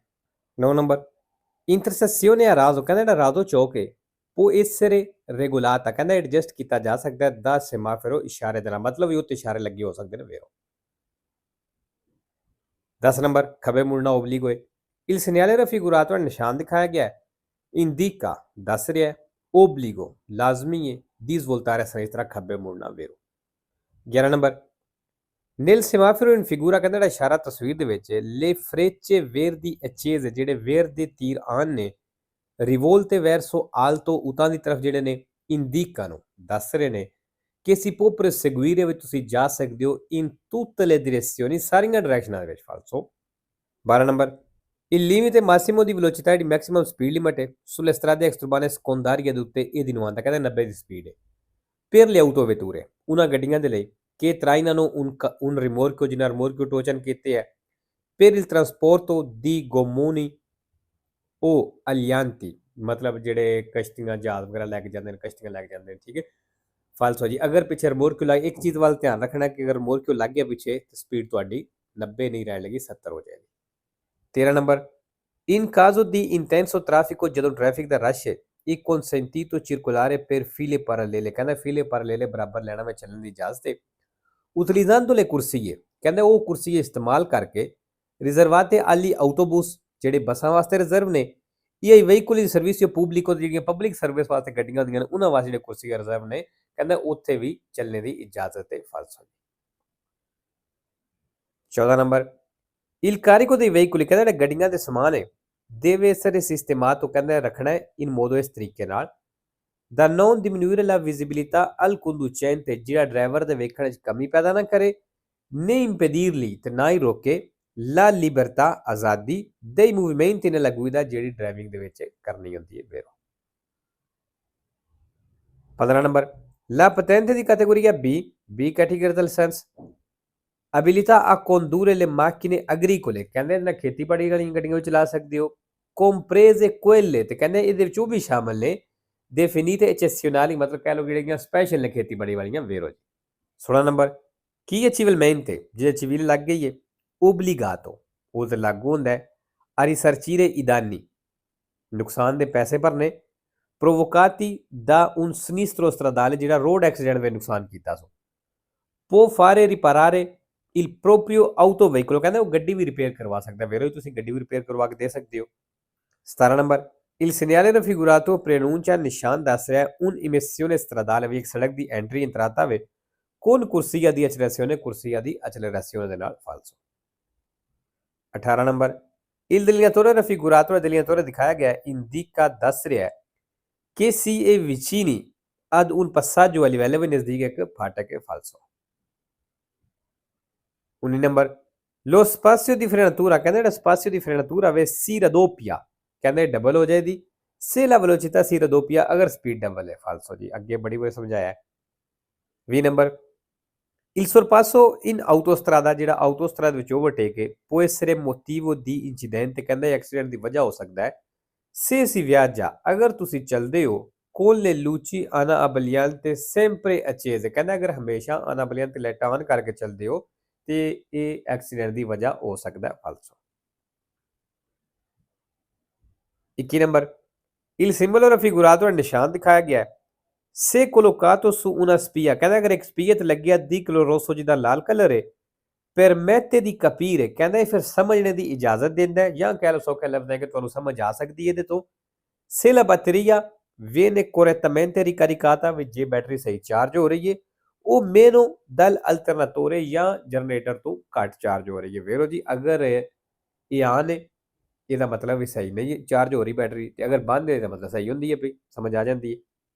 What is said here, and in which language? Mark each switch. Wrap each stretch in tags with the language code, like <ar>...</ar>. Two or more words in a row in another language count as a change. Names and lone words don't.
<pa>9 ਨੰਬਰ</pa> <it>intersezione a raso</it> <pa>ਕਹਿੰਦਾ ਜਿਹੜਾ ਰਾਜ਼ੋ ਚੌਕ ਹੈ</pa> <it>può essere regolata</it> <pa>ਕਹਿੰਦਾ ਐਡਜਸਟ ਕੀਤਾ ਜਾ ਸਕਦਾ ਹੈ ਦਾ ਸੈਮਾਫੋਰੋ ਇਸ਼ਾਰੇ ਦੇ ਨਾਲ, ਮਤਲਬ ਇਹ ਉੱਤੇ ਇਸ਼ਾਰੇ ਲੱਗੇ ਹੋ ਸਕਦੇ ਨੇ vero। 10 ਨੰਬਰ ਖੱਬੇ ਮੁੜਨਾ ਓਬਲੀਗੋ ਹੈ</pa> <it>il segnale raffigurato</it> <pa>ਨਿਸ਼ਾਨ ਦਿਖਾਇਆ ਗਿਆ ਹੈ indica ਦੱਸ ਰਿਹਾ ਹੈ ਓਬਲੀਗੋ ਲਾਜ਼ਮੀ ਹੈ</pa> <it>di svoltare a sinistra</it> <pa>ਖੱਬੇ ਮੁੜਨਾ vero। 11 ਨੰਬਰ</pa> <it>nel semaforo in figura</it> <pa>ਕਹਿੰਦਾ ਜਿਹੜਾ ਇਸ਼ਾਰਾ ਤਸਵੀਰ ਦੇ ਵਿੱਚ</pa> <it>le frecce verdi accese</it> <pa>ਜਿਹੜੇ ਵੇਰ ਦੇ ਤੀਰ ਆਨ ਨੇ</pa> <it>rivolte verso alto</it> <pa>ਉਤਾਂ ਦੀ ਤਰਫ ਜਿਹੜੇ ਨੇ indicano ਦੱਸ ਰਹੇ ਨੇ ਕਿ</pa> <it>si può proseguire</it> <pa>ਵਿੱਚ ਤੁਸੀਂ ਜਾ ਸਕਦੇ ਹੋ</pa> <it>in tutte le direzioni</it> <pa>ਸਾਰੀਆਂ ਡਾਇਰੈਕਸ਼ਨਾਂ ਦੇ ਵਿੱਚ ਫਾਲਸੋ। 12 ਨੰਬਰ</pa> <it>il limite massimo di velocità</it> <pa>ਜਿਹੜੀ</pa> <en>maximum speed limit</en> <pa>ਹੈ</pa> <it>sulle strade extraurbane secondarie</it> <pa>ਦੇ ਉੱਤੇ ਇਹਦੀ ਨੂੰ ਆਉਂਦਾ ਕਹਿੰਦਾ 90 ਦੀ ਸਪੀਡ ਹੈ</pa> <it>per le autovetture</it> <pa>ਉਹਨਾਂ ਗੱਡੀਆਂ ਦੇ ਲਈ</pa> <it>che trainano un rimorchio</it> <pa>ਜਿਨ੍ਹਾਂ rimorchio ਟੋਚਨ ਕੀਤੇ ਹੈ</pa> <it>per il trasporto di gommoni o alianti</it> <pa>ਮਤਲਬ ਜਿਹੜੇ ਕਸ਼ਤੀਆਂ ਜਹਾਜ਼ ਵਗੈਰਾ ਲੈ ਕੇ ਜਾਂਦੇ ਨੇ, ਕਸ਼ਤੀਆਂ ਲੈ ਕੇ ਜਾਂਦੇ ਨੇ। ਠੀਕ ਹੈ, ਫਾਲਸੋ ਜੀ। ਅਗਰ ਪਿੱਛੇ ਰਿਮੋਰਕਿਓ ਲੱਗ, ਇੱਕ ਚੀਜ਼ ਵੱਲ ਧਿਆਨ ਰੱਖਣਾ ਕਿ ਅਗਰ ਰਿਮੋਰਕਿਓ ਲੱਗ ਗਿਆ ਪਿੱਛੇ ਤੇ ਸਪੀਡ ਤੁਹਾਡੀ 90 ਨਹੀਂ ਰਹਿਣ ਲੱਗੀ, 70 ਹੋ ਜਾਏਗੀ। 13 ਨੰਬਰ</pa> <it>in caso di intenso traffico</it> <pa>ਜਦੋਂ ਟ੍ਰੈਫਿਕ ਦਾ ਰਸ਼ ਹੈ</pa> <it>è consentito circolare per file parallele</it> <pa>ਕਹਿੰਦਾ</pa> <it>file parallele</it> <pa>ਬਰਾਬਰ ਲੈਣਾ ਵਿੱਚ ਚੱਲਣ ਦੀ ਇਜਾਜ਼ਤ ਹੈ।</pa> <it>utilizzando le corsie</it> <pa>ਕਹਿੰਦਾ ਉਹ ਕੁਰਸੀਏ ਇਸਤੇਮਾਲ ਕਰਕੇ</pa> <it>riservate agli autobus</it> <pa>ਜਿਹੜੇ ਬੱਸਾਂ ਵਾਸਤੇ ਰਿਜ਼ਰਵ ਨੇ, ਇਹ</pa> <it>veicoli di servizio pubblico</it> <pa>ਜਿਹੜੀਆਂ</pa> <en>public service</en> <pa>ਵਾਸਤੇ ਗੱਡੀਆਂ ਹੁੰਦੀਆਂ ਨੇ ਉਹਨਾਂ ਵਾਸਤੇ ਜਿਹੜੇ ਕੁਰਸੀਆਂ ਰਿਜ਼ਰਵ ਨੇ ਕਹਿੰਦਾ ਉੱਥੇ ਵੀ ਚੱਲਣੇ ਦੀ ਇਜਾਜ਼ਤ ਹੈ ਫਾਲਸੋ। 14 ਨੰਬਰ</pa> <it>il carico dei veicoli</it> <pa>ਕਹਿੰਦਾ ਜਿਹੜੇ ਗੱਡੀਆਂ ਦੇ ਸਮਾਨ ਹੈ</pa> <it>deve essere sistemato</it> <pa>ਕਹਿੰਦਾ ਰੱਖਣਾ ਹੈ</pa> <it>in modo</it> <pa>ਇਸ ਤਰੀਕੇ ਨਾਲ ਦਾ</pa> <it>non diminuire la visibilità al conducente</it> <pa>ਜਿਹੜਾ ਡਰਾਈਵਰ ਦੇ ਵੇਖਣ 'ਚ ਕਮੀ ਪੈਦਾ ਨਾ ਕਰੇ</pa> <it>né impedirli</it> <pa>ਤੇ ਨਾ ਹੀ ਰੋਕੇ</pa> <it>la libertà</it> <pa>ਆਜ਼ਾਦੀ</pa> <it>dei movimenti nella guida</it> <pa>ਜਿਹੜੀ ਡਰਾਈਵਿੰਗ ਦੇ ਵਿੱਚ ਕਰਨੀ ਹੁੰਦੀ ਹੈ vero। 15 ਨੰਬਰ</pa> <it>la patente</it> <pa>ਦੀ</pa> <it>categoria B</it> <pa>category ਦਾ ਲਾਇਸੈਂਸ</pa> <it>abilità a condurre le macchine agricole</it> <pa>ਕਹਿੰਦੇ ਇਹਨਾਂ ਖੇਤੀਬਾੜੀ ਵਾਲੀਆਂ ਗੱਡੀਆਂ ਵੀ ਚਲਾ ਸਕਦੇ ਹੋ</pa> <it>comprese quelle</it> <pa>ਤੇ ਕਹਿੰਦੇ ਇਹਦੇ ਵਿੱਚ ਉਹ ਵੀ ਸ਼ਾਮਲ ਨੇ</pa> <it>definite eccezionali</it> <pa>ਮਤਲਬ ਕਹਿ ਲਓ ਜਿਹੜੀਆਂ ਸਪੈਸ਼ਲ ਨੇ ਖੇਤੀਬਾੜੀ ਵਾਲੀਆਂ ਵੇਰੋ ਜੀ। 16 ਨੰਬਰ ਕੀ achievamente ਜੇ ਅਚੀਵਲ ਲੱਗ ਗਈ ਹੈ obbligato ਉਹ ਤੇ ਲਾਗੂ ਹੁੰਦਾ ਹੈ</pa> <it>a risarcire i danni</it> <pa>ਨੁਕਸਾਨ ਦੇ ਪੈਸੇ ਭਰਨੇ</pa> <it>provocati da un sinistro stradale</it> <pa>ਜਿਹੜਾ</pa> <en>road accident</en> <pa>ਵਿੱਚ ਨੁਕਸਾਨ ਕੀਤਾ ਸੋ</pa> <it>può fare riparare il proprio autoveicolo</it> <pa>ਕਹਿੰਦਾ ਉਹ ਗੱਡੀ ਵੀ ਰਿਪੇਅਰ ਕਰਵਾ ਸਕਦਾ ਵੇਰੋ ਤੁਸੀਂ ਗੱਡੀ ਵੀ ਰਿਪੇਅਰ ਕਰਵਾ ਕੇ ਦੇ ਸਕਦੇ ਹੋ। 17 ਨੰਬਰ</pa> <it>il segnale raffigurato preannuncia</it> <pa>ਨਿਸ਼ਾਨ ਦੱਸ ਰਿਹਾ</pa> <it>un emissione stradale</it> <pa>ਵੀ ਇੱਕ ਸੜਕ ਦੀ ਐਂਟਰੀ ਇੰਤਰਾਤਾ ਵੇ</pa> <it>con corsia di accelerazione corsia di accelerazione</it> <pa>ਦੇ ਨਾਲ ਫਾਲਸੋ। 18 ਨੰਬਰ</pa> <it>il delineatore raffigurato delineatore</it> <pa>ਦਿਖਾਇਆ ਗਿਆ indica ਦੱਸ ਰਿਹਾ ਕਿ</pa> <it>si è vicini ad un passaggio a livello</it> <pa>ਵੀ ਨਜ਼ਦੀਕ ਇੱਕ ਫਾਟਕ ਹੈ ਫਾਲਸੋ। 19 ਨੰਬਰ</pa> <it>lo spazio di frenatura</it> <pa>ਕਹਿੰਦੇ ਜਿਹੜਾ</pa> <it>spazio di frenatura</it> <pa>ਵੇ</pa> <it>si raddoppia</it> <pa>ਕਹਿੰਦੇ ਡਬਲ ਹੋ ਜਾਏਗੀ</pa> <it>se la velocità si raddoppia</it> <pa>ਅਗਰ ਸਪੀਡ ਡਬਲ ਹੈ ਫਾਲਸੋ ਜੀ ਅੱਗੇ ਬੜੀ ਵਾਰ ਸਮਝਾਇਆ। 20 ਨੰਬਰ</pa> <it>il sorpasso in autostrada</it> <pa>ਜਿਹੜਾ ਆਟੋਸਟਰਾਦਾ ਵਿੱਚ ਓਵਰਟੇਕ ਹੈ</pa> <it>può essere motivo di incidente</it> <pa>ਕਹਿੰਦੇ ਐਕਸੀਡੈਂਟ ਦੀ ਵਜ੍ਹਾ ਹੋ ਸਕਦਾ ਹੈ</pa> <it>se si viaggia</it> <pa>ਅਗਰ ਤੁਸੀਂ ਚੱਲਦੇ ਹੋ</pa> <it>con le luci ana abbagliante sempre accese</it> <pa>ਕਹਿੰਦਾ ਅਗਰ ਹਮੇਸ਼ਾ</pa> <it>ana abbagliante</it> <pa>ਲਾਈਟਾਂ ਆਨ ਕਰਕੇ ਚੱਲਦੇ ਹੋ ਤੇ ਇਹ ਐਕਸੀਡੈਂਟ ਦੀ ਵਜ੍ਹਾ ਹੋ ਸਕਦਾ ਹੈ ਫਾਲਸੋ। 21 ਨੰਬਰ</pa> <it>il simbolo raffigurato</it> <pa>ਨਿਸ਼ਾਨ ਦਿਖਾਇਆ ਗਿਆ ਹੈ</pa> <it>se collocato su una spia</it> <pa>ਕਹਿੰਦਾ ਅਗਰ ਇੱਕ ਸਪੀਆ ਤੇ ਲੱਗਿਆ</pa> <it>di coloroso</it> <pa>ਜਿਹਦਾ ਲਾਲ ਕਲਰ ਹੈ</pa> <it>permette di capire</it> <pa>ਕਹਿੰਦਾ ਇਹ ਫਿਰ ਸਮਝਣੇ ਦੀ ਇਜਾਜ਼ਤ ਦਿੰਦਾ ਹੈ ਜਾਂ ਕਹਿ ਲਓ ਸੌਖਾ ਲਫ਼ਜ਼ ਹੈ ਕਿ ਤੁਹਾਨੂੰ ਸਮਝ ਆ ਸਕਦੀ ਹੈ ਇਹਦੇ ਤੋਂ</pa> <it>se la batteria viene correttamente ricaricata</it> <pa>ਵਿੱਚ ਜੇ ਬੈਟਰੀ ਸਹੀ ਚਾਰਜ ਹੋ ਰਹੀ ਹੈ ਉਹ</pa> <it>meno dal alternatore</it> <pa>ਜਾਂ ਜਨਰੇਟਰ ਤੋਂ ਘੱਟ ਚਾਰਜ ਹੋ ਰਹੀ ਹੈ ਵੇਰੋ ਜੀ ਅਗਰ ਇਹ ਆਨ ਹੈ ਇਹਦਾ ਮਤਲਬ ਵੀ ਸਹੀ ਨਹੀਂ ਹੈ ਚਾਰਜ ਹੋ ਰਹੀ ਬੈਟਰੀ ਤੇ ਅਗਰ ਬੰਦ ਹੈ ਤਾਂ ਮਤਲਬ ਸਹੀ ਹੁੰਦੀ ਹੈ ਵੀ ਸਮਝ ਆ ਜਾਂਦੀ ਹੈ।</pa>